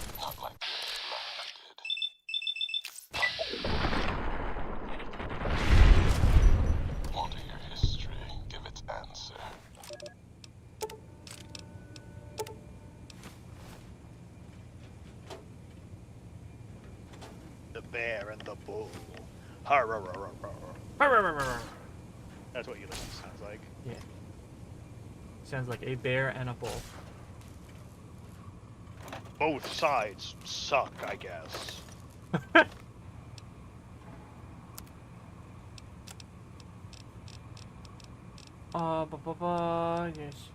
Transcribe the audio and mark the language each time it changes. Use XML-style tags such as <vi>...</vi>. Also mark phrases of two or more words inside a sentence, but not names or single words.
<en>Not like want to hear history give its answer. The bear and the bull. Har, rar, rar, rar, rar. Arr, arr, arr, arr. That's what Ulysses sounds like. Yeah. Sounds like a bear and a bull. Both sides suck, I guess. Yes.</en>